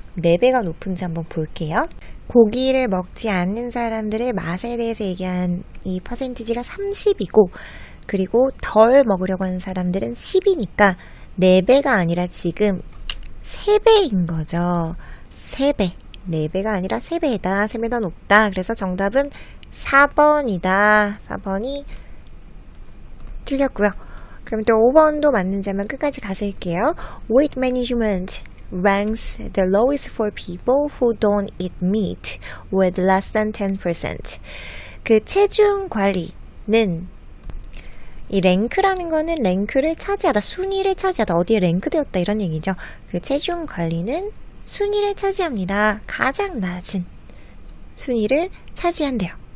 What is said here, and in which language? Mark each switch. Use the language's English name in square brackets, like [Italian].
[Korean] 4배가 높은지 한번 볼게요. 고기를 먹지 않는 사람들의 맛에 대해서 얘기한 이 퍼센티지가 30이고 그리고 덜 먹으려고 하는 사람들은 10이니까 4배가 아니라 지금 3배인 거죠. 3배. 4배가 아니라 3배다. 3배 더 높다. 그래서 정답은 4번이다. 4번이 틀렸고요. 그럼 또 5번도 맞는지 한번 끝까지 가실게요. [English] Weight management ranks the lowest for people who don't eat meat with less than 10%. [Korean] 그 체중 관리는 이 랭크라는 거는 랭크를 차지하다, 순위를 차지하다, 어디에 랭크되었다 이런 얘기죠. 그 체중 관리는 순위를 차지합니다. 가장 낮은 순위를 차지한대요.